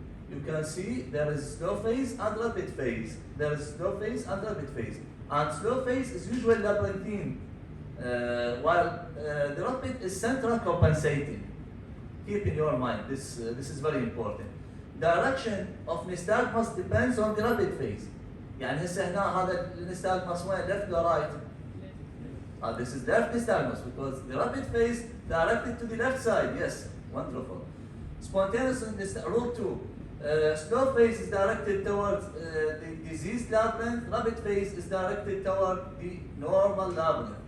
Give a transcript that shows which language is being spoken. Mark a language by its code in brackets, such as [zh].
[en] You can see there is slow phase and rapid phase. There is slow phase and rapid phase. And slow phase is usually labyrinthine, while the rapid is central compensating. Keep in your mind, this is very important. Direction of nystagmus depends on the rapid phase. [ar] يعني هسه هنا هذا النystagmus وين [en] left or right? This is left nystagmus because the rapid phase directed to the left side. Yes, wonderful. Spontaneous rule 2. Slow phase is directed towards the diseased labyrinth. Rapid phase is directed toward the normal labyrinth.